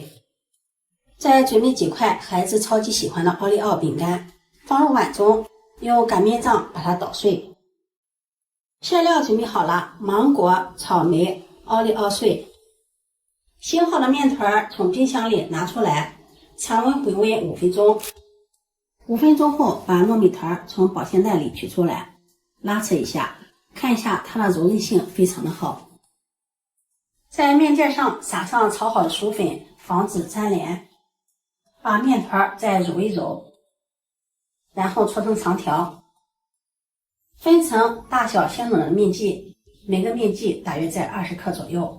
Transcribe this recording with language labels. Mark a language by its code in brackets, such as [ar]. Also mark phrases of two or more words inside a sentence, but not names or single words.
[zh] 再準備幾塊孩子超級喜歡的奧利奧餅乾，放入碗中，用擀面杖把它搗碎。餡料準備好了，芒果、草莓、奧利奧碎。醒好的面团從冰箱裡拿出來，常溫回溫5分鐘。5分鐘後把糯米团從保鮮袋裡取出來，拉扯一下，看一下它的柔韌性非常的好。在面墊上撒上炒好的薯粉，防止粘连。把面团再揉一揉，然後搓成长条，分成大小相等的面剂，每個面剂大約在20克左右。